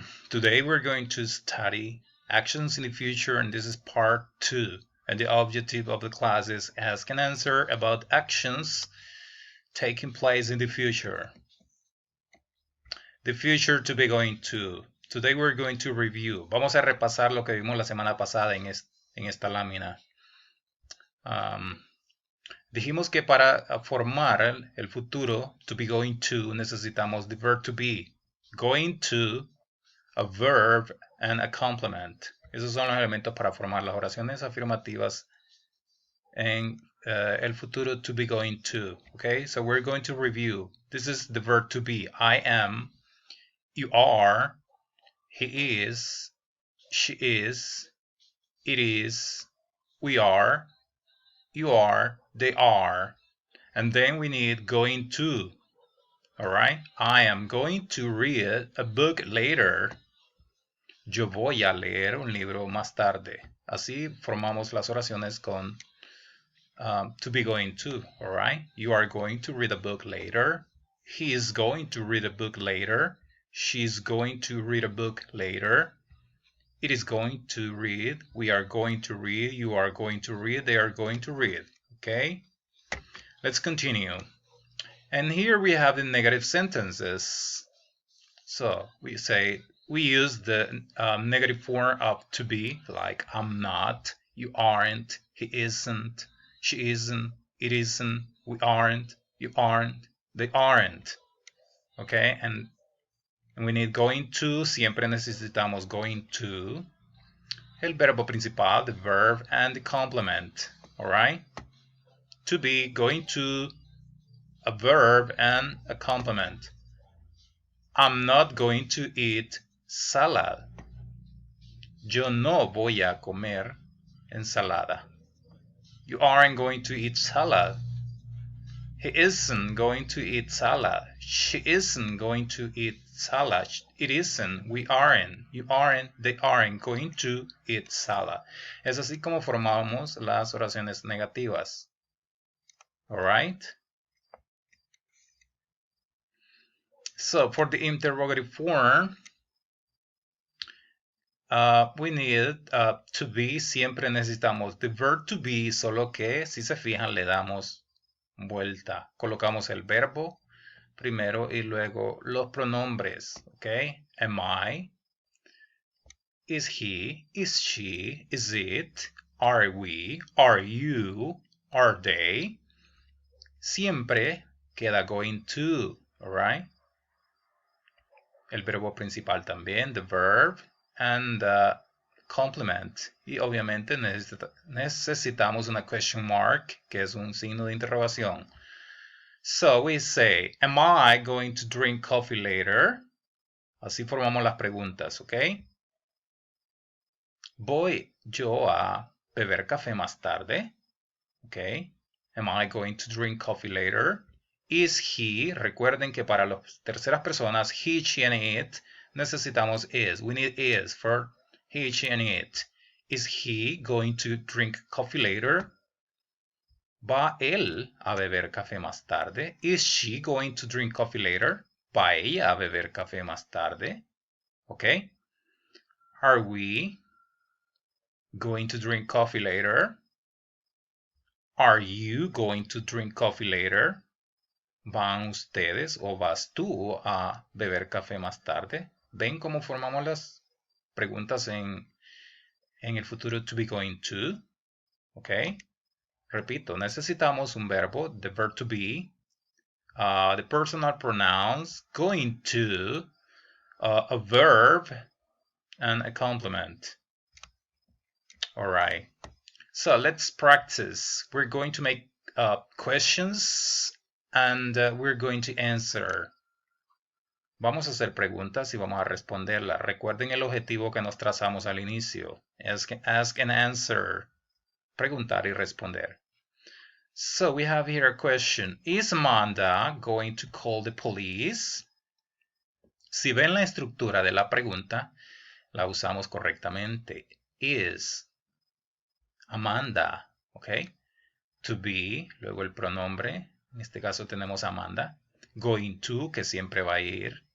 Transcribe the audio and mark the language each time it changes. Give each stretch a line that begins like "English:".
English: Today, we're going to study actions in the future, and this is part 2. And the objective of the class is ask and answer about actions taking place in the future. The future to be going to. Today we're going to review.
Spanish: Vamos a repasar lo que vimos la semana pasada en esta lámina. Dijimos que para formar el futuro, to be going to, necesitamos
English: the verb to be. Going to, a verb, and a complement.
Spanish: Esos son los elementos para formar las oraciones afirmativas en el futuro to be going to.
English: Okay, so we're going to review. This is the verb to be. I am, you are, he is, she is, it is, we are, you are, they are. And then we need going to. Alright? I am going to read a book later.
Spanish: Yo voy a leer un libro más tarde. Así formamos las oraciones con to be going to.
English: Alright? You are going to read a book later. He is going to read a book later. She's going to read a book later. It is going to read. We are going to read. You are going to read. They are going to read. Okay? Let's continue. And here we have the negative sentences. So we say, we use the negative form of to be, like I'm not, you aren't, he isn't, she isn't, it isn't, we aren't, you aren't, they aren't. Okay? And we need going to.
Spanish: Siempre necesitamos going to. El verbo principal,
English: the verb, and the complement. Alright? To be, going to, a verb, and a complement. I'm not going to eat salad.
Spanish: Yo no voy a comer ensalada.
English: You aren't going to eat salad. He isn't going to eat salad. She isn't going to eat salad. It isn't. We aren't. You aren't. They aren't going to eat salad.
Spanish: Es así como formamos las oraciones negativas.
English: Alright? So, for the interrogative form, we need to be.
Spanish: Siempre necesitamos
English: the verb to be,
Spanish: solo que, si se fijan, le damos vuelta. Colocamos el verbo primero y luego los pronombres, ¿ok?
English: Am I? Is he? Is she? Is it? Are we? Are you? Are they?
Spanish: Siempre queda
English: going to, alright?
Spanish: El verbo principal también,
English: the verb, and the complement.
Spanish: Y obviamente necesitamos una question mark, que es un signo de interrogación.
English: So we say, am I going to drink coffee later?
Spanish: Así formamos las preguntas, ¿ok? ¿Voy yo a beber café más tarde? ¿Ok?
English: Am I going to drink coffee later? Is he?
Spanish: Recuerden que para las terceras personas, he, she, and it, necesitamos is.
English: We need is for he, she, and it. Is he going to drink coffee later?
Spanish: ¿Va él a beber café más tarde?
English: Is she going to drink coffee later?
Spanish: ¿Va ella a beber café más tarde?
English: Okay. Are we going to drink coffee later? Are you going to drink coffee later?
Spanish: ¿Van ustedes o vas tú a beber café más tarde? ¿Ven cómo formamos las preguntas en el futuro to be going to?
English: Okay.
Spanish: Repito, necesitamos un verbo,
English: the verb to be, the personal pronouns, going to, a verb, and a complement. All right. So let's practice. We're going to make questions and we're going to answer.
Spanish: Vamos a hacer preguntas y vamos a responderlas. Recuerden el objetivo que nos trazamos al inicio.
English: Ask and answer.
Spanish: Preguntar y responder.
English: So we have here a question. Is Amanda going to call the police?
Spanish: Si ven la estructura de la pregunta, la usamos correctamente.
English: Is Amanda, ¿ok?
Spanish: To be, luego el pronombre, en este caso tenemos Amanda. Going to, que siempre va a ir.